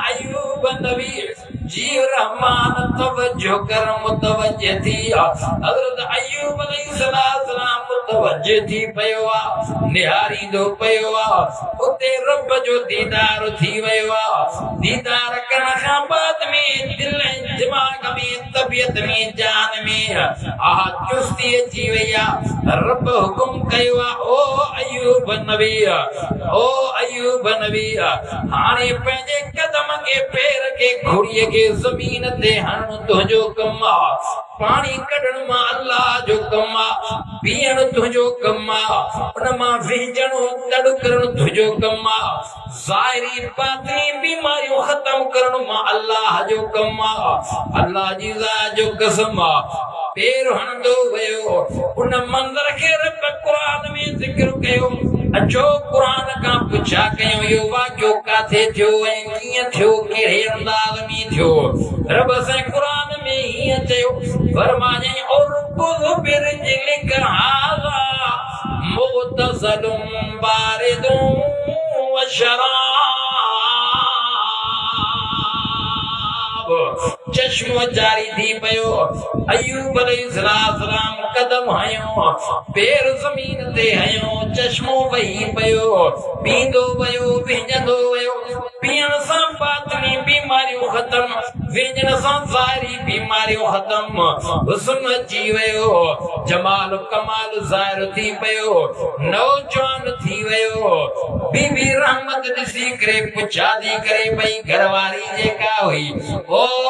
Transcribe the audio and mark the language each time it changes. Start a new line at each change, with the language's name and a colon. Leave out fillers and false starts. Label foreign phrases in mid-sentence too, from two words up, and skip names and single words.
Sindhi: अयूब नबी जी रहमान तवज्जो कर मुतवज्जह थी हज़रत अयूब अलैहिस्सलाम मुतवज्जह थी पयो निहारी दो पयो उते रब जो दीदार थी वयो दीदार करण खां बाद में दिल दिमाग में तबियत में जान में चुस्ती अची वई रब हुकुम कयो ओ अयूब नबी हाणे पंहिंजे कदम के पैर के घुड़ीअ के ज़मीन ते हण तुंहिंजो कम पानी कढण मां अल्लाह जो कम पीअण तुंहिंजो कम उन मां विझणो तड़ करण तुंहिंजो कम ज़ाहिरी बातिनी बीमारियूं ख़त्म करण मां अल्लाह जो कम अल्लाह जी ज़ात जो कसम पैर हणंदो वयो उन मंदर खे रब क़ुरान में ज़िक्र कयो अचो कुरान का पुछा कयो यो वाक्यो काथे थियो ऐं कीअं थियो कहिड़े अंदाज़ में थियो रब से कुरान में हीअं चयो फरमाए और
Arabic: كل برجلك هذا مغتسل بارد و شراب
Sindhi: चश्मो जारी थी पयो अयूब अलैहिस्सलाम कदम हयो पैर ज़मीन ते हयो चश्मो वही पयो पींदो वयो विझंदो वयो पीअण सां बातिनी बीमारियूं ख़त्म विझण सां ज़ाहिरी बीमारियूं ख़त्म हुस्न अची वयो जमाल कमाल ज़ाहिर थी पयो नौजवान थी वयो बीबी रहमत ॾिसी करे पुछा थी करे भई घरवारी जेका हुई ओ